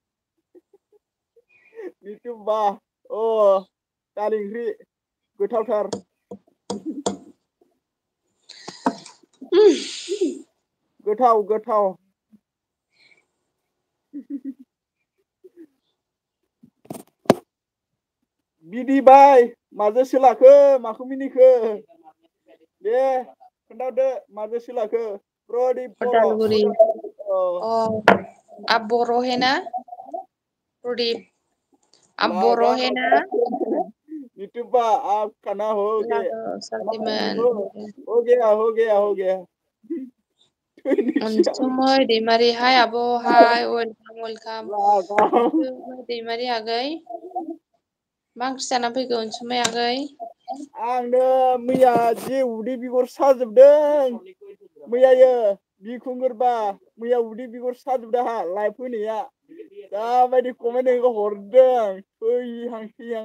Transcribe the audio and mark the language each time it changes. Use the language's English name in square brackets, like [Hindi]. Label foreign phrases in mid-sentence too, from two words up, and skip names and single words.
[Bodo] नितुबा दालि ओंख्रि गोथावथार गोथाव बिदि बाय माजों सोलाखो माखौ मिनिखो दे खोन्थाहरदो माजों सोलाखो प्रदीप बर' [Hindi] उदालगुरि आप बोरो है ना प्रदीप आप बोरो है ना यूट्यूबा आप खाना हो गया [Bodo] अनसुमै दैमारि हाय आब' [English] hi welcome [Bodo] दैमारि आगै मा ओंख्रि जाना फैखो अनसुमै आगै आंनो मैया जि उदै बिगर साजोबदों मैयायो बिखुंगुरबा मैया उदै बिगर साजोबदों आंहा लाइभ फैनाया दाबायदि कमेन्ट हरदों थैहां